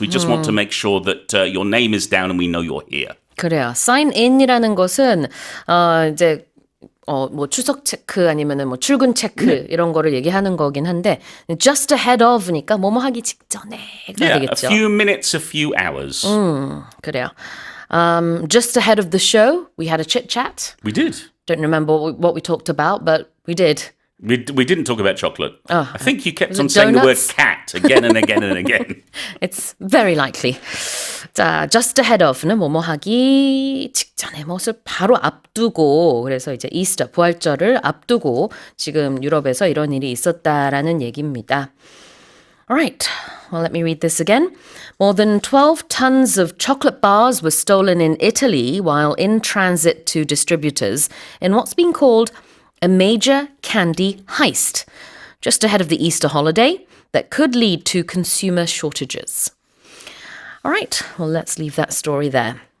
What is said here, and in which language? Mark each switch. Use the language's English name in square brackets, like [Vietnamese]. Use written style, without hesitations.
[English] We just want to make sure that your name is down and we know you're here. [Korean] 그래요. sign in이라는 것은 이제 뭐 출석 체크 아니면은 뭐 출근 체크 이런 거를 얘기하는 거긴 한데 [English] just ahead of [Korean] 니까 뭐뭐 하기 직전에가 되겠죠. [English] A few minutes, a few hours. [Korean] 그래요. [English] Just ahead of the show, we had a chit chat. We did. Don't remember what we talked about, but we did. We didn't talk about chocolate. I think you kept on it saying the word donuts? cat again and again and again. It's very likely. [Korean] 자, [English] just ahead of [Korean] 는 뭐뭐 하기 직전에 무엇을 바로 앞두고 그래서 이제 이스터 부활절을 앞두고 지금 유럽에서 이런 일이 있었다라는 얘기입니다. [English] All right. Well, let me read this again. More than 12 tons of chocolate bars were stolen in Italy while in transit to distributors in what's been called a major candy heist, just ahead of the Easter holiday that could lead to consumer shortages. All right, well, let's leave that story there.